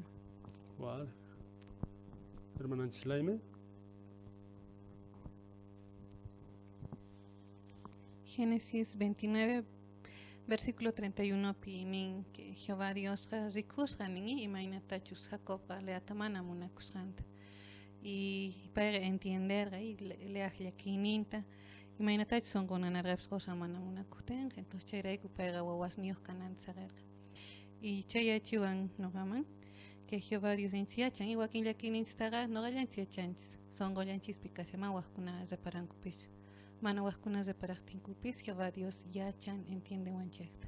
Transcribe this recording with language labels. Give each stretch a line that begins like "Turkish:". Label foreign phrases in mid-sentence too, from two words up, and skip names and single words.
Quechua: Vale. Hermananchis Laime. Génesis 29, versículo 31 pinin que Jehová Dios rikusqa nin imaynatachus Jacob leatamana munakusqanta
Spanish: y para entender y
Quechua: leajllakiyninta imaynatachus sonqunanarqapis qosamana munakutinqa entonces chayrayku payqa wawasniyuq kananta saqirqa y chayachiwan noqaman que Jehová Dios yachan y wakinllakiyninchistaqa noqallanchis yachanchis sonqollanchispika kasaman waqkuna reparankupichu mana wajkuna separaqtinkupis Jehová Dios yachan entiende wanchaqta.